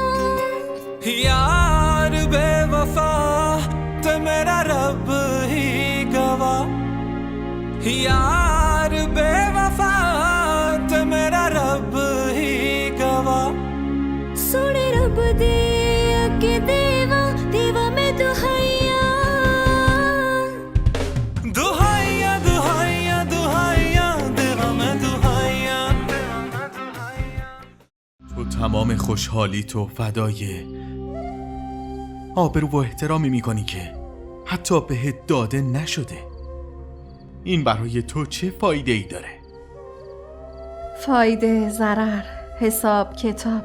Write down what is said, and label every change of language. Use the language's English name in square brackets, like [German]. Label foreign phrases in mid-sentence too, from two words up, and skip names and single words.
[Punjabi] ਯਾਰ ਬੇਵਫ਼ਾ ਤੇ ਮੇਰਾ ਰੱਬ ਹੀ ਗਵਾਹ ਯਾਰ ਬੇਵਫ਼ਾ ਤੇ ਮੇਰਾ ਰੱਬ ਹੀ ਗਵਾਹ ਸੋਨੇ ਰੱਬ ਦੇ ਅੱਗੇ ਦੇਵਾਂ ਦੇਵਾਂ ਮੈਂ ਦੁਹਾਈਆਂ ਦੁਹਾਈਆਂ ਦੁਹਾਈਆਂ ਦੁਹਾਈਆਂ ਦੇਵਾਂ ਮੈਂ ਦੁਹਾਈਆਂ [Persian] تو تمام خوشحالی تو فدای آبرو و احترامی میکنی که حتی بهت داده نشده. این برای تو چه فایده ای داره؟ فایده، ضرر، حساب، کتاب.